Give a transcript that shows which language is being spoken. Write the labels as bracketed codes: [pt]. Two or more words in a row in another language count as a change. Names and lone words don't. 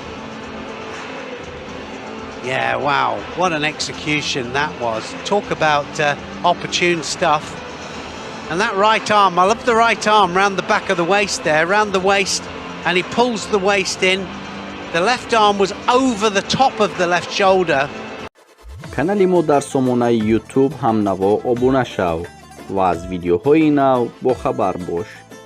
[en] Yeah, wow, what an execution that was. Talk about opportune stuff. And that right arm, I love the right arm round the back of the waist there, round the waist, and he pulls the waist in. The left arm was over the top of the left shoulder. [tg] канали мо дар сомонаи YouTube ҳамнаво обуна шав ва аз видеоҳои нав бохабар бош.